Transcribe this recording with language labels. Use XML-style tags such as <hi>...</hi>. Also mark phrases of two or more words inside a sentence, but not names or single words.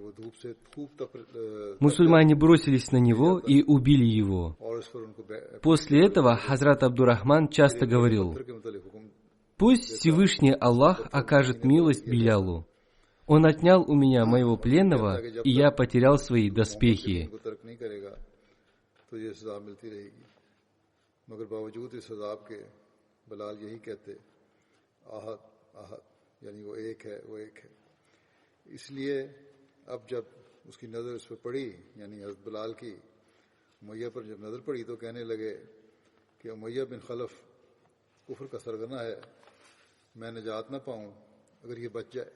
<ru>Мусульмане бросились на него и убили его. После этого Хазрат Абдурахман часто говорил: «Пусть Всевышний Аллах окажет милость Билялу. Он отнял у меня моего пленного, и я потерял свои доспехи».</ru> <ur>مگر باوجود اس عذاب کے بلال یہی کہتے احد احد، یعنی وہ ایک ہے، وہ ایک ہے. اس لیے اب جب اس کی نظر اس پر پڑی، یعنی حضرت بلال کی امیہ پر جب نظر پڑی تو کہنے لگے کہ امیہ بن خلف کفر کا سرغنہ ہے، میں نجات نہ پاؤں اگر یہ بچ جائے.</ur>